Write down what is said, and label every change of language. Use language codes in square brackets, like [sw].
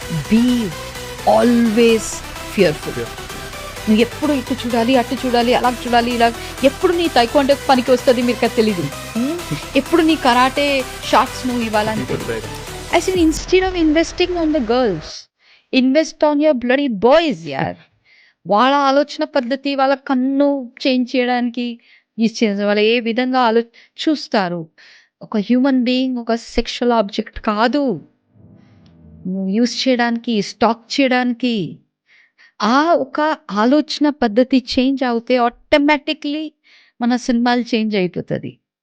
[en] Be always fearful. [te] నువ్వు ఎప్పుడు ఇటు చూడాలి, అటు చూడాలి, అలా చూడాలి, ఇలా. ఎప్పుడు నీ తైక్వాండో పనికి వస్తుంది మీకు తెలీదు. ఎప్పుడు నీ కరాటే షార్ట్స్ నువ్వు ఇవ్వాలని. [en] I said, instead of investing on the girls, invest on your bloody boys, యార్. [te] వాళ్ళ ఆలోచన పద్ధతి, వాళ్ళ కన్ను చేంజ్ చేయడానికి వాళ్ళు ఏ విధంగా చూస్తారు. ఒక హ్యూమన్ బీయింగ్ ఒక సెక్షువల్ ఆబ్జెక్ట్ కాదు, యూస్ చేయడానికి, స్టాక్ చేయడానికి. ఆ ఒక ఆలోచన పద్ధతి చేంజ్ అవుతే ఆటోమేటిక్లీ మన సినిమాలు చేంజ్ అయిపోతుంది.